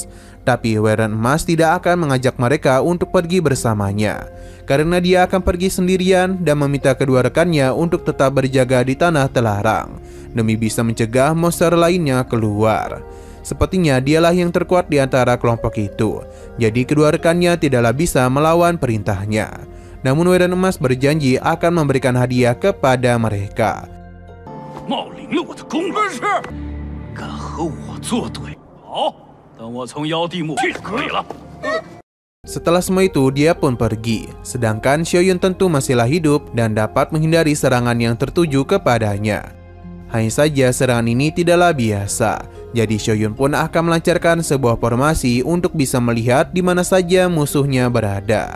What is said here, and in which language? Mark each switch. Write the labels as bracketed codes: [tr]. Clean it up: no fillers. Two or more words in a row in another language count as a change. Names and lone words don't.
[id] Tapi Weren Emas tidak akan mengajak mereka untuk pergi bersamanya, karena dia akan pergi sendirian dan meminta kedua rekannya untuk tetap berjaga di tanah terlarang, demi bisa mencegah monster lainnya keluar. Sepertinya dialah yang terkuat di antara kelompok itu, jadi kedua rekannya tidaklah bisa melawan perintahnya. Namun Weren Emas berjanji akan memberikan hadiah kepada mereka. [zh] 冒领了我的功劳，是敢和我作对？好，等我从妖帝墓去就可以了。 [id] Setelah semua itu, dia pun pergi. Sedangkan Xiaoyun tentu masihlah hidup dan dapat menghindari serangan yang tertuju kepadanya. Hanya saja serangan ini tidaklah biasa. Jadi Xiaoyun pun akan melancarkan sebuah formasi untuk bisa melihat di mana saja musuhnya berada.